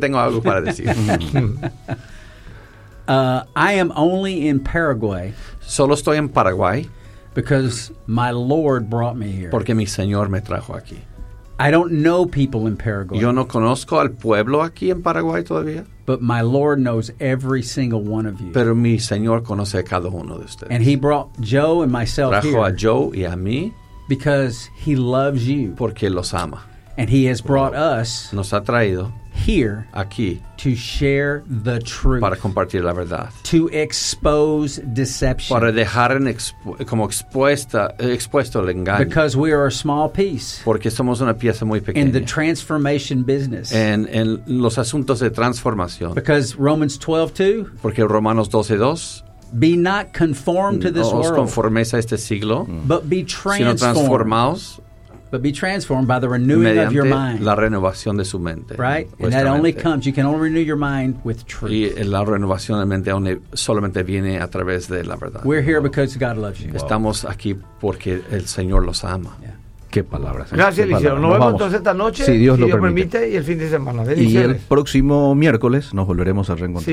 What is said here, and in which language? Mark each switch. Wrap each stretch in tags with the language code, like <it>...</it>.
<es>Tengo algo para decir.</es> <en>I am only in Paraguay.</en> <es>Solo estoy en Paraguay.</es> <en>Because my Lord brought me here.</en> <es>Porque mi Señor me trajo aquí.</es> <en>I don't know people in Paraguay.</en> <es>Yo no conozco al pueblo aquí en Paraguay todavía.</es> <en>But my Lord knows every single one of you.</en> <es>Pero mi Señor conoce a cada uno de ustedes.</es> <en>And he brought Joe and myself</en> <es>trajo</es> <en>here.</en> <es>Trajo a Joe y a mí.</es> <en>Because he loves you.</en> <es>Porque los ama.</es> <en>And he has brought us.</en> <es>Nos ha traído.</es> <en>Here.</en> <es>Aquí.</es> <en>To share the truth.</en> <es>Para compartir la verdad.</es> <en>To expose deception.</en> <es>Para dejar en expuesto el engaño.</es> <en>Because we are a small piece.</en> <es>Porque somos una pieza muy pequeña.</es> <en>In the transformation business.</en> <es>En los asuntos de transformación.</es> <en>Because Romans 12:2.</en> <es>Porque Romanos 12:2.</es> <en>Be not conformed to this world.</en> <es>No os conforméis a este siglo.</es> <en>But be transformed.</en> <es>Sino transformaos.</es> <en>But be transformed by the renewing</en> <es>mediante</es> <en>of your mind.</en> <es>La renovación de su mente.</es> <en>Right? And that only comes, you can only renew your mind with truth.</en> <es>Y la renovación de mente solamente viene a través de la verdad.</es> <en>We're here because God loves you.</en> <es>Estamos aquí porque el Señor los ama. Yeah. Qué palabras. Gracias, Eliseo. Nos vemos entonces esta noche. Si Dios lo permite. Y el fin de semana. Y el próximo miércoles nos volveremos a reencontrar.</es>